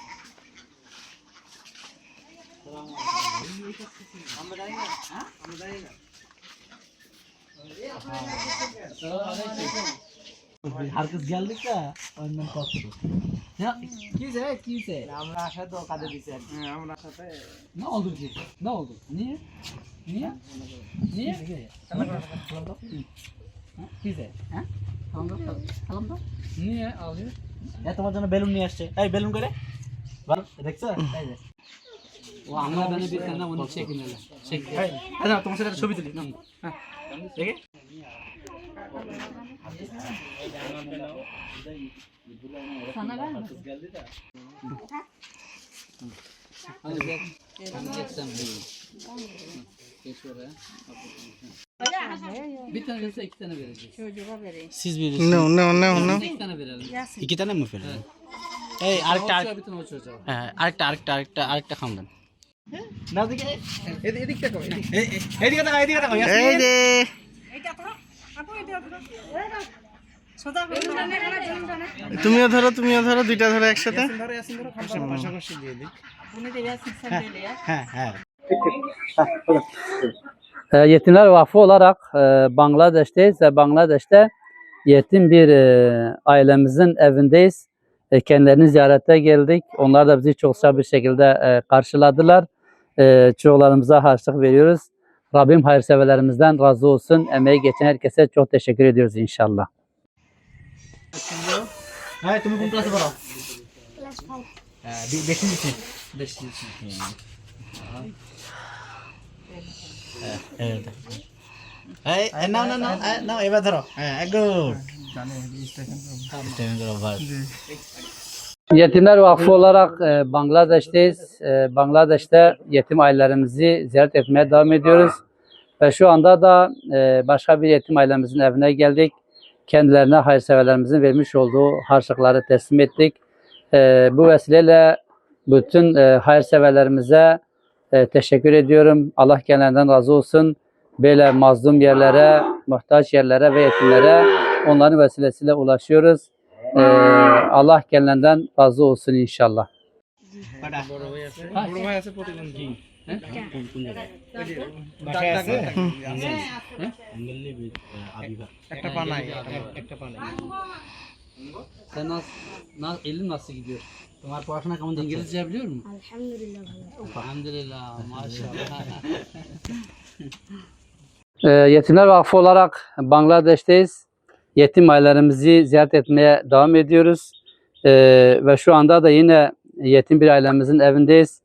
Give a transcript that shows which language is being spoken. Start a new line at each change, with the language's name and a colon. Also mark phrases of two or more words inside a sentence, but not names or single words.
Turkish: Herkes geldik de ondan korktuk. Ya kimse.
Bangla: আমরা আসাতে ও কাজে দিছে আমরা আসাতে
Turkish: Ne oldu ki? Ne oldu? Niye? Niye? Niye? Kimse? Ha? Tamam da. Niye alıyor? Ya
Bangla: তোমার জন্য বেলুন নিয়ে আসছে। এই বেলুন করে? বল দেখছো? এই যে। ও আমরা
Turkish: beni bir tane onu çekin hele. Çek.
Bangla: হ্যাঁ তোমার সাথে ছবি তুলি না হ্যাঁ দেখে
Turkish: Sana ver mi? Hadi gel. Hadi gel sen böyle. Geç oraya. Bir tane verirse iki tane vereceğiz. Çocuğa vereyim. Siz bilirsiniz. No. İki tane verelim. Yasin. İki tane mi verelim? Evet. Hey, O çocuğa bir tane o çocuğa.
Bangla: আরেকটা খামদান। না দিকে এদিকটা কো এদিকে দেখো এই যে এটা ধরো আপু এটা ধরো সোজা করে তুমিও ধরো দুইটা ধরো একসাথে। ইয়াসিন ধরো পাশাপাশি দিয়ে দিই
Turkish: bunu da Yasin sen böyle ya.
Bangla: হ্যাঁ
Turkish: Yetimler Vakfı olarak Bangladeş'teyiz ve Bangladeş'te yetim bir ailemizin evindeyiz. Kendilerini ziyarete geldik. Onlar da bizi çok sıcak bir şekilde karşıladılar. Çocuklarımıza harçlık veriyoruz. Rabbim hayırseverlerimizden razı olsun. Emeği geçen herkese çok teşekkür ediyoruz inşallah.
Bangla: হ্যাঁ তুমি কোন ক্লাসে পড়ো Class 5. বেশি দিচ্ছি
Turkish: evet.
Bangla: এই নাও এবার ধরো হ্যাঁ গুড
Turkish: Yetimler Vakfı olarak Bangladeş'teyiz. Bangladeş'te yetim ailelerimizi ziyaret etmeye devam ediyoruz. Ve şu anda da başka bir yetim ailemizin evine geldik. Kendilerine hayırseverlerimizin vermiş olduğu harçlıkları teslim ettik. Bu vesileyle bütün hayırseverlerimize teşekkür ediyorum. Allah kendilerinden razı olsun. Böyle mazlum yerlere, muhtaç yerlere ve yetimlere onların vesilesiyle ulaşıyoruz. Allah kendilerinden razı olsun inşallah.
Bangla: বড় ভাই আছে প্রতিবন্ধী বাসায় আছে একটা পা নাই একটা পা নাই
Turkish: Sen elin nasıl gidiyor?
Bangla: তোমার পড়াশোনা কেমন যাচ্ছে?
Turkish: İngilizce biliyor musun? Elhamdülillah. Elhamdülillah, maşallah. Yetimler Vakfı olarak Bangladeş'teyiz. Yetim ailelerimizi ziyaret etmeye devam ediyoruz. Ve şu anda da yine yetim bir ailemizin evindeyiz.